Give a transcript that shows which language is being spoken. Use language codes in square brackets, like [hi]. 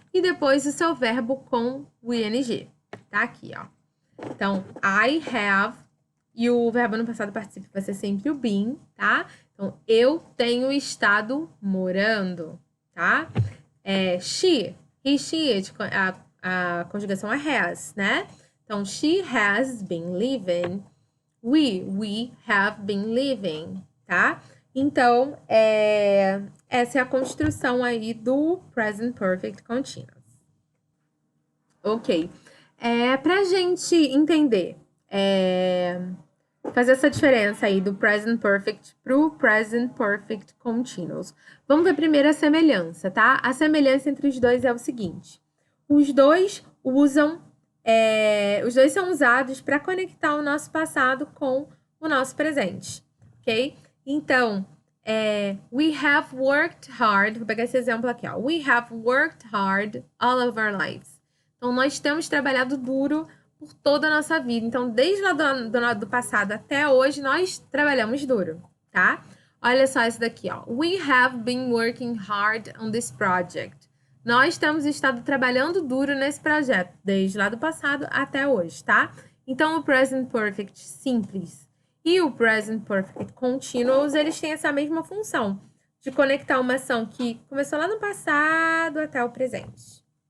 [pt] E depois o seu verbo com o ing, tá? Aqui, ó. Então, [en] I have, [pt] e o verbo no passado particípio vai ser sempre o been, tá? Então, eu tenho estado morando, tá? She, he, she, a conjugação é has, né? [en] Então, she has been living. We have been living, tá? [pt] Então, essa é a construção aí do present perfect continuous. Ok. Pra gente entender, fazer essa diferença aí do present perfect pro present perfect continuous. Vamos ver primeiro a semelhança, tá? A semelhança entre os dois é o seguinte. Os dois usam Os dois são usados para conectar o nosso passado com o nosso presente, ok? [en] Então, we have worked hard. [pt] Vou pegar esse exemplo aqui, ó. [en] We have worked hard all of our lives. [pt] Então, nós temos trabalhado duro por toda a nossa vida. Então, desde lá do passado até hoje, nós trabalhamos duro, tá? Olha só esse daqui, ó. [en] We have been working hard on this project. [pt] Nós temos estado trabalhando duro nesse projeto, desde lá do passado até hoje, tá? Então, o present perfect simples e o present perfect continuous, eles têm essa mesma função de conectar uma ação que começou lá no passado até o presente.